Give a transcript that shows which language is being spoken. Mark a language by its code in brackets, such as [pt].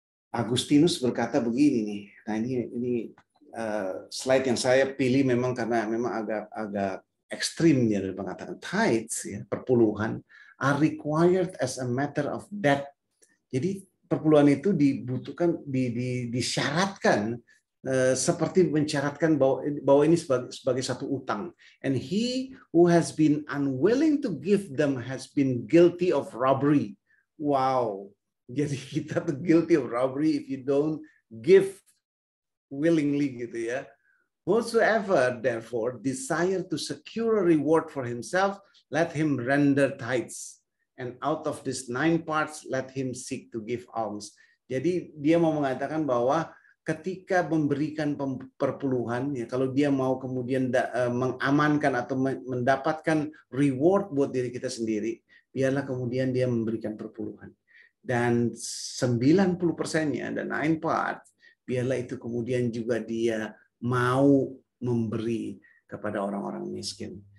[id] Agustinus berkata begini nih. Nah ini slide yang saya pilih memang karena memang agak ekstrim ya, dari mengatakan tithes, ya, perpuluhan [en] are required as a matter of debt. [id] Jadi perpuluhan itu dibutuhkan, disyaratkan seperti mensyaratkan bahwa ini sebagai satu utang. [en] And he who has been unwilling to give them has been guilty of robbery. Wow. [id] Jadi kita tuh [en] guilty of robbery if you don't give willingly, [id] gitu ya. [en] Whosoever therefore desire to secure a reward for himself, let him render tithes. And out of these 9 parts, let him seek to give alms. [id] Jadi dia mau mengatakan bahwa ketika memberikan perpuluhan, ya, kalau dia mau kemudian mengamankan atau mendapatkan reward buat diri kita sendiri, biarlah kemudian dia memberikan perpuluhan. Dan 90%-nya, dan 9 part, biarlah itu kemudian juga dia mau memberi kepada orang-orang miskin.